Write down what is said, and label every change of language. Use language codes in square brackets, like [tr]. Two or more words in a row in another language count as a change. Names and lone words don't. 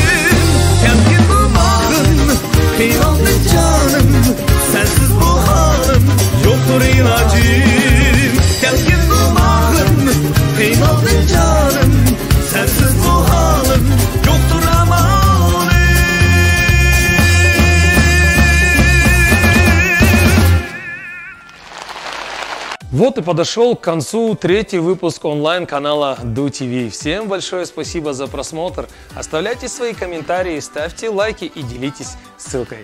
[crh] Telkin dumağım, kıynaldın canım, sensiz bu halim yoktur ilacım. Telkin dumağım, kıynaldın canım, sensiz bu halim yoktur amalim. [ru] Вот и подошел к концу третий выпуск онлайн-канала Ду ТВ. Всем большое спасибо за просмотр. Оставляйте свои комментарии, ставьте лайки и делитесь ссылкой.